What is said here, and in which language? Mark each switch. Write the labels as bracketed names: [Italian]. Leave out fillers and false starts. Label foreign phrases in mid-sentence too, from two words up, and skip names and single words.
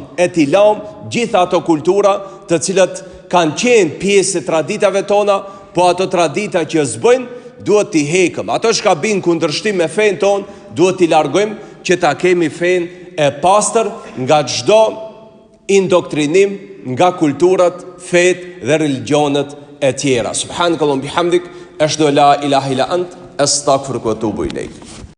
[Albanian] E t'i lam gjitha ato kultura të cilat kanë qenë pjesë e traditave tona, po ato tradita që zbojnë duhet t'i hekëm. Ato që ka binë kundërshtim me fen ton, duhet t'i largojmë që ta kemi fen e pastër nga çdo indoktrinim, nga kulturat, fet dhe religionet e tjera. [Arabic] سبحانك اللهم بحمدك أشهد أن لا إله إلا أنت أستغفرك وأتوب إليك.